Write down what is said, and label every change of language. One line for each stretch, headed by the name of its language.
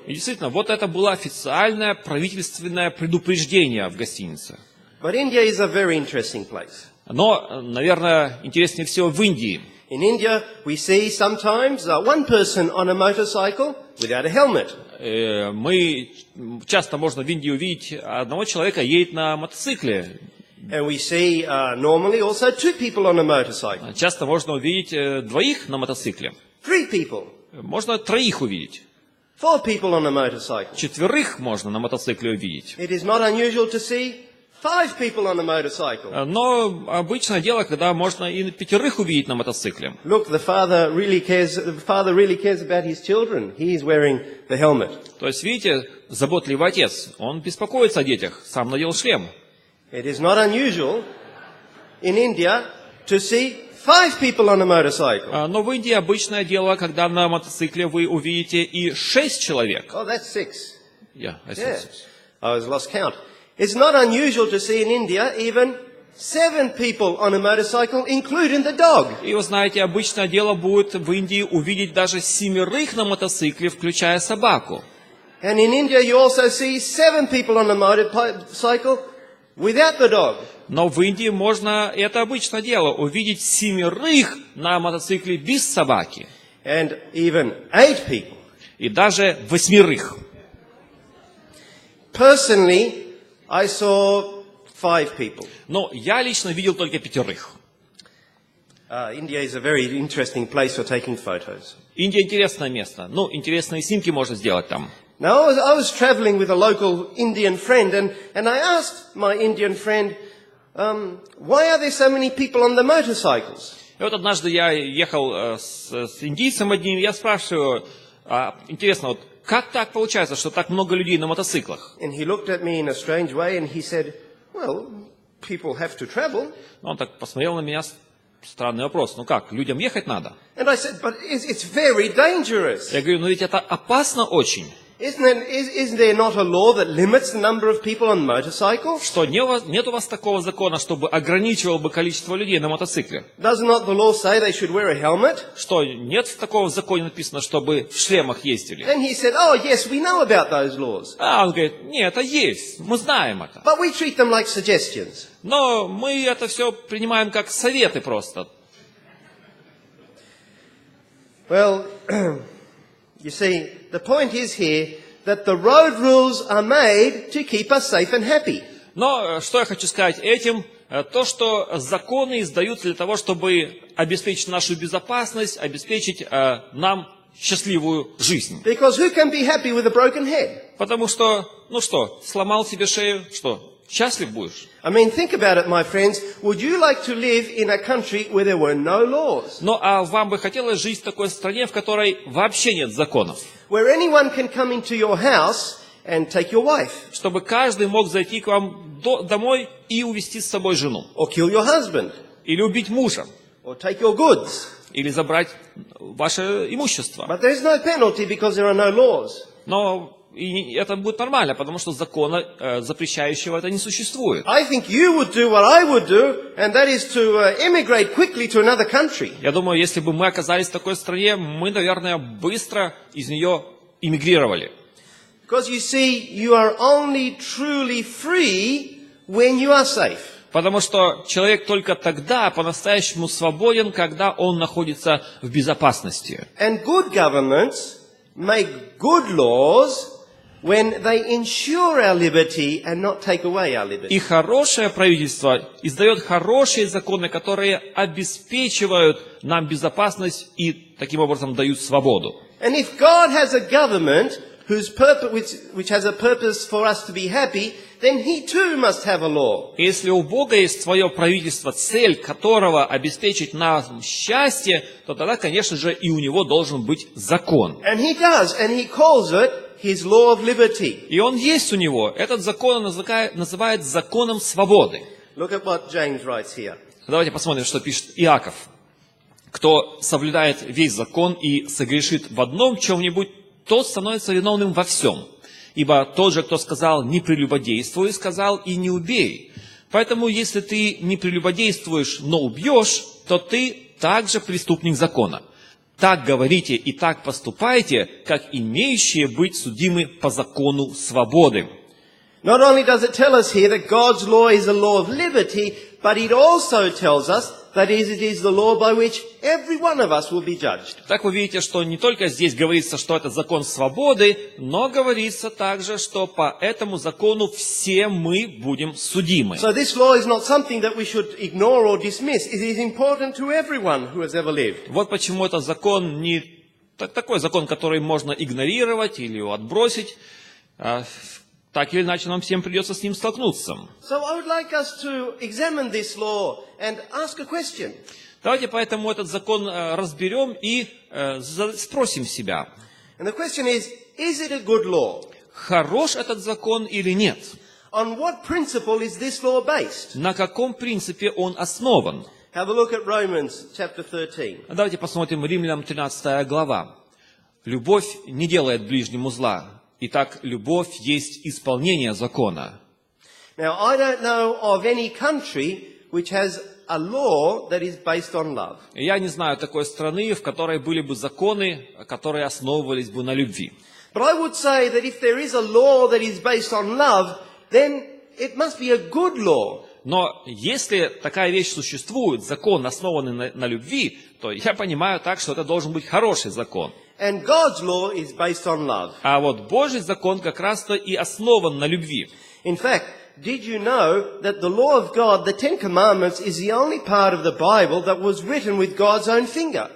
Russian: И действительно, вот это было официальное правительственное предупреждение в гостинице.
English: But India is a very interesting place.
Russian: Но, наверное, интереснее всего в Индии.
English: In India, we see sometimes one person on a motorcycle without a helmet.
Russian: Мы часто можно в Индии увидеть одного человека едет на мотоцикле.
English: And we see normally also two people on a motorcycle.
Russian: Часто можно увидеть двоих на мотоцикле.
English: 3 people.
Russian: Можно троих увидеть.
English: 4 people on a motorcycle.
Russian: Четверых можно на мотоцикле увидеть.
English: It is not unusual to see 5 people on a motorcycle.
Russian: Но обычное дело, когда можно и пятерых увидеть на мотоцикле.
English: Look, the father really cares about his children. He is wearing the helmet.
Russian: То есть, видите, заботливый отец, он беспокоится о детях, сам надел шлем.
English: It is not unusual in India to see 5 people on a motorcycle.
Russian: Но в Индии обычное дело, когда на мотоцикле вы увидите и 6 человек.
English: Oh, that's 6. Yeah, I see. Yeah. I was lost count. It's not unusual to see in India even 7 people on a motorcycle, including the dog.
Russian: И вы знаете, обычное дело будет в Индии увидеть даже 7 на мотоцикле, включая собаку.
English: And in India you also see 7 people on a motorcycle without the dog.
Russian: Но в Индии можно, это обычное дело, увидеть 7 на мотоцикле без собаки.
English: And even 8 people.
Russian: И даже 8.
English: Personally, I saw 5 people.
Russian: Но я лично видел только 5.
English: India is a very interesting place for taking photos.
Russian: Индия интересное место. Ну, интересные снимки можно сделать там.
English: Now, I was traveling with a local Indian friend, and I asked my Indian friend, why are there so many people on the motorcycles?
Russian: И вот однажды я ехал с индийцем одним, я спрашиваю, интересно, вот как так получается, что так много людей на мотоциклах?
English: And he looked at me in a strange way, and he said, well, people have to travel.
Russian: Он так посмотрел на меня, странный вопрос, ну как, людям ехать надо?
English: And I said, but it's very dangerous.
Russian: Я говорю, ну ведь это опасно очень.
English: Isn't there not a law that limits the number of people on motorcycles?
Russian: Что нет у вас такого закона, чтобы ограничивал бы количество людей на мотоцикле?
English: Does not the law say they should wear a helmet?
Russian: Что нет в такого законе написано, чтобы в шлемах ездили?
English: And he said, oh yes, we know about those laws.
Russian: А он говорит, нет, это есть, мы знаем это.
English: But we treat them like suggestions.
Russian: Но мы это все принимаем как советы просто.
English: Well, you see, the point is here that the road rules are made to keep us safe and happy.
Russian: Но что я хочу сказать этим? То, что законы издаются для того, чтобы обеспечить нашу безопасность, обеспечить нам счастливую жизнь.
English: Because who can be happy with a broken head?
Russian: Потому что, ну что, сломал себе шею, что, счастлив будешь?
English: I mean, think about it, my friends. Would you like to live in a country where there were no laws?
Russian: Ну, а вам бы хотелось жить в такой стране, в которой вообще нет законов?
English: Where anyone can come into your house and take your wife,
Russian: чтобы каждый мог зайти к вам домой и увести с собой жену.
English: or kill your husband,
Russian: Или убить мужа.
English: or take your goods.
Russian: Или забрать ваше имущество.
English: But there's no penalty because there are no laws.
Russian: Но и это будет нормально, потому что закона, запрещающего это, не существует.
English: I think you would do what I would do, and that is to immigrate quickly to another country.
Russian: Я думаю, если бы мы оказались в такой стране, мы, наверное, быстро из нее эмигрировали.
English: Because you see, you are only truly free when you are safe.
Russian: Потому что человек только тогда по-настоящему свободен, когда он находится в безопасности.
English: And good governments make good laws when they ensure our liberty and not take away our liberty.
Russian: И хорошее правительство издает хорошие законы, которые обеспечивают нам безопасность и таким образом дают свободу.
English: And if God has a government which has a purpose for us to be happy, then He too must have a law.
Russian: Если у Бога есть свое правительство, цель которого обеспечить нам счастье, то тогда, конечно же, и у него должен быть закон.
English: And He does, and He calls it His law of liberty.
Russian: И он есть у него. Этот закон он называет законом свободы.
English: Look at what James writes here.
Russian: Давайте посмотрим, что пишет Иаков. Кто соблюдает весь закон и согрешит в одном чем-нибудь, тот становится виновным во всем. Ибо тот же, кто сказал «не прелюбодействуй», сказал «и не убей». Поэтому, если ты не прелюбодействуешь, но убьешь, то ты также преступник закона. Так говорите и так поступайте, как имеющие быть судимы по закону свободы.
English: Not only does it tell us here that God's law is a law of liberty, but it also tells us that it is the law by which every one of us will be judged.
Russian: Так вы видите, что не только здесь говорится, что это закон свободы, но говорится также, что по этому закону все мы будем судимы.
English: So this law is not something that we should ignore or dismiss. It is important to everyone who has ever lived.
Russian: Вот почему этот закон не такой закон, который можно игнорировать или отбросить. Так или иначе, нам всем придется с ним столкнуться.
English: So I would like us to examine this law and ask a question.
Russian: Давайте поэтому этот закон разберем и спросим себя.
English: And the question is it a good law?
Russian: Хорош этот закон или нет?
English: On what principle is this law based?
Russian: На каком принципе он основан?
English: Have a look at Romans chapter 13.
Russian: Давайте посмотрим Римлянам 13 глава. Любовь не делает ближнему зла. Итак, любовь есть исполнение закона.
English: Now, I don't know of any country which has a law that is based on love.
Russian: Я не знаю такой страны, в которой были бы законы, которые основывались бы на любви.
English: But I would say that if there is a law that is based on love, then it must be a good law.
Russian: Но если такая вещь существует, закон, основанный на любви, то я понимаю так, что это должен быть хороший закон.
English: And God's law is based on love.
Russian: А вот Божий закон как раз-то и основан на любви.
English: In fact, did you know that the law of God, the Ten Commandments, is the only part of the Bible that was written with God's own finger?